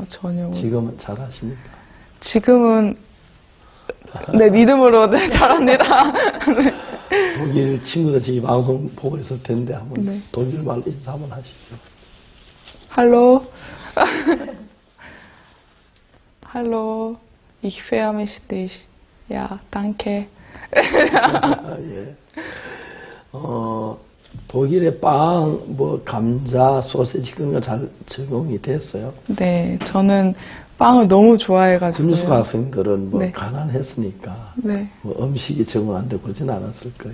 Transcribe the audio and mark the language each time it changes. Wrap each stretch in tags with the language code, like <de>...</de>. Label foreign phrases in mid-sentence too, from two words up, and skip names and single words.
<ko>지금은 잘하십니까? 지금은 네, 믿음으로 네, 잘합니다. 네. 독일 친구들 지금 방송 보고 있을 텐데 한번 네. 독일말로 인사 한번 하시죠.</ko> <de>할로. Hallo, ich vermisse dich. Ja, danke.</de> <ko>예. 독일의 빵, 뭐 감자, 소세지 그런 거 잘 적용이 됐어요. 네, 저는 빵을 너무 좋아해가지고. 군수가 학생들은 뭐 네. 가난했으니까 네. 뭐 음식이 적응 안 되고 그러진 않았을 거예요.</ko>